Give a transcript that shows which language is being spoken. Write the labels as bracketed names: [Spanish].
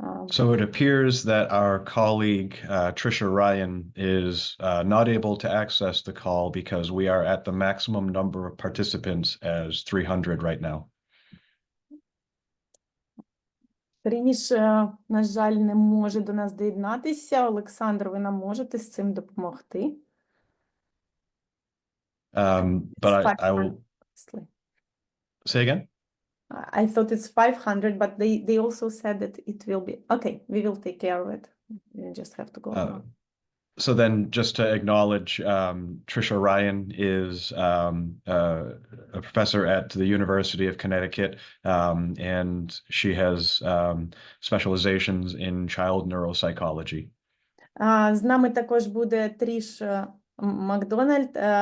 [English] So it appears that our colleague Trisha Ryan is not able to access the call because we are at the maximum number of participants as 300 right now. [Ukrainian] Тріш, на жаль, не може до нас доєднатися. Олександр, ви нам можете з цим допомогти? [English] But I will say again. I thought it's 500, but they also said that it will be. Okay, we will take care of it. You just have to go. So then just to acknowledge, Trisha Ryan is a professor at the University of Connecticut, and she has specializations in child neuropsychology. [Ukrainian] З нами також буде Тріш Макдональд.